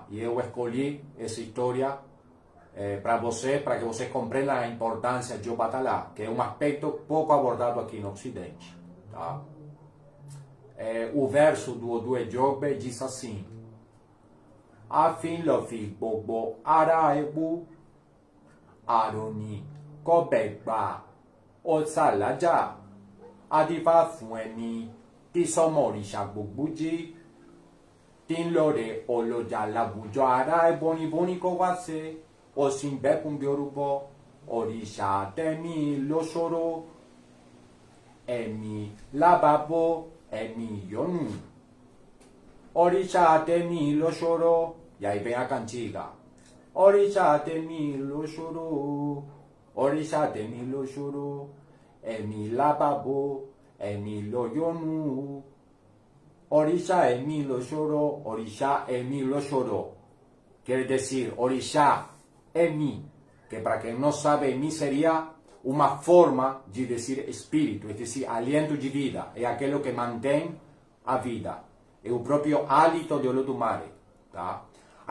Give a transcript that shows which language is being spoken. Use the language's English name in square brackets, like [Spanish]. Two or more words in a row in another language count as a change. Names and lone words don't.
[Portuguese] E eu escolhi essa história para que vocês compreendam a importância de Obatalá, que é um aspecto pouco abordado aqui no Ocidente. Tá? O verso do Odu Ejogbe diz assim: [Yoruba] Afin lofi bobo araebu aroni kobekba otsalaja adiva fueni tisomori shabubuji tinlore oloja labujo araeboni boni kowase osimbe pumbiorubo orisha temi loshoro emi lababo emi yonu Orisha temi lo choro, [Portuguese] e aí vem a cantiga. [Yoruba] Orisha temi lo choro, Orisha temi lo choro, emi lababo, emi lo yonu. Orisha emi lo choro, Orisha emi lo choro. [Portuguese] Quer dizer, [Yoruba] Orisha emi, [Portuguese] que para quem não sabe, emi seria uma forma de dizer espírito, é dizer, [Spanish] aliento de vida, [Portuguese] é aquilo que mantém a vida. É o próprio hálito de Olodumare. Tá?